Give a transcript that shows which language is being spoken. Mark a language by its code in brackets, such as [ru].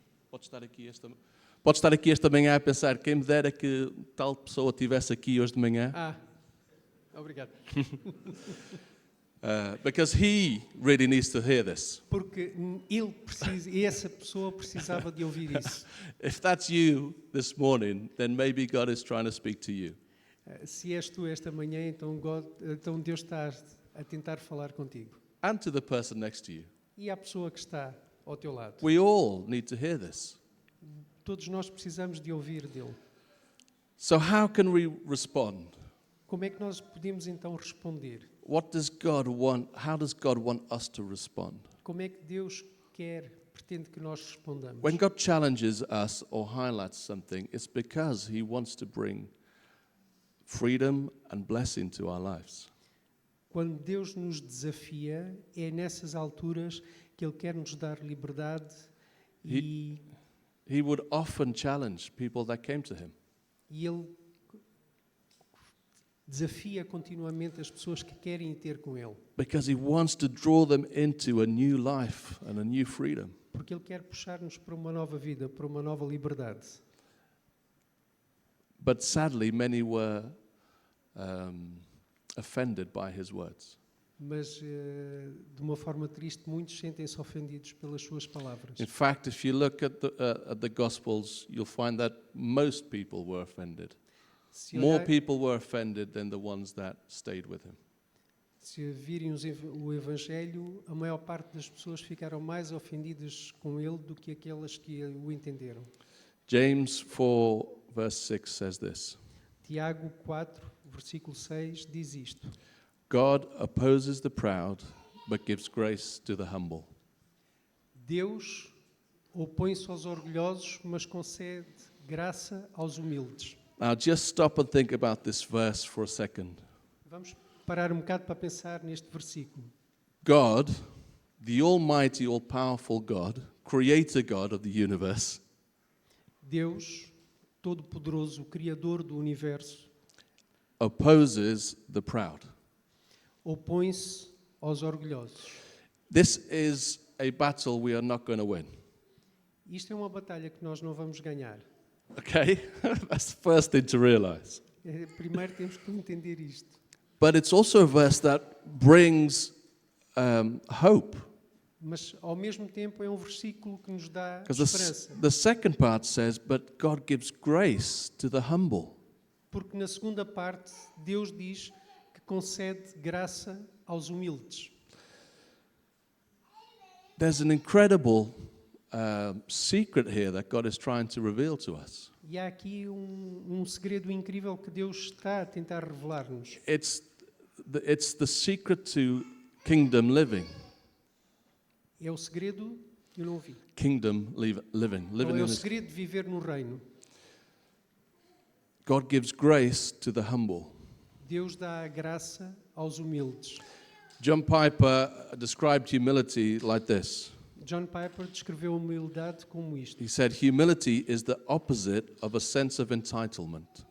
[pt] Pode estar aqui esta manhã a pensar, quem me dera que tal pessoa estivesse aqui hoje de manhã. Obrigado. [en] Because he really needs to hear this. [pt] Porque essa pessoa precisava de ouvir isso. [en] If that's you this morning, then maybe God is trying to speak to you. [pt] Se és tu esta manhã, então Deus está a tentar falar contigo. [en] And to the person next to you. [pt] E à pessoa que está ao teu lado. [en] We all need to hear this. [pt] Todos nós precisamos de ouvir dele. [en] So how can we respond? [pt] Como é que nós podemos então responder? [en] What does God want? How does God want us to respond? [pt] Como é que Deus pretende que nós respondamos? [en] When God challenges us or highlights something, it's because He wants to bring freedom and blessing to our lives. [pt] Quando Deus nos desafia, é nessas alturas que Ele quer nos dar liberdade [en] He would often challenge people that came to Him. [pt] E Ele desafia continuamente as pessoas que querem ter com Ele. [en] Because He wants to draw them into a new life and a new freedom. [pt] Porque Ele quer puxar-nos para uma nova vida, para uma nova liberdade. [en] But sadly, many were offended by His words. [pt] Mas, de uma forma triste, muitos sentem-se ofendidos pelas suas palavras. [en] In fact, if you look at the Gospels, you'll find that most people were offended. More people were offended than the ones that stayed with Him. [pt] Se virem o Evangelho, a maior parte das pessoas ficaram mais ofendidas com ele do que aquelas que o entenderam. [en] James 4, verse 6 says this. [pt] Tiago 4, versículo 6 diz isto. [en] God opposes the proud, but gives grace to the humble. [pt] Deus opõe-se aos orgulhosos, mas concede graça aos humildes. [en] Now just stop and think about this verse for a second. [pt] Vamos parar um bocado para pensar neste versículo. [en] God, the almighty, all-powerful God, creator God of the universe, [pt] Deus, todo-poderoso, o Criador do universo, [en] opposes the proud. [pt] opõe-se aos orgulhosos. [en] This is a battle we are not going to win. [pt] Isto é uma batalha que nós não vamos ganhar. [en] Okay? That's the first thing to realize. [pt] Primeiro temos que entender isto. [en] But it's also a verse that brings hope. [pt] Mas, ao mesmo tempo, é um versículo que nos dá [en] Because [pt] esperança. [en] the second part says, but God gives grace to the humble. [pt] Porque na segunda parte, Deus diz que concede graça aos humildes. [en] There's an incredible secret here that God is trying to reveal to us. [pt] E há aqui um segredo incrível que Deus está a tentar revelar-nos. [en] It's the secret to kingdom living. [pt] É o segredo, eu não ouvi. [en] Kingdom living. [pt] Não [en] Living [pt] é [en] in [pt] o [en] this. [pt] segredo de viver no reino. [en] God gives grace to the humble. [pt] Deus dá a graça aos humildes. [en] John Piper described humility like this. [pt] John Piper descreveu a humildade como isto. [en] He said, humility is the opposite of a sense of entitlement.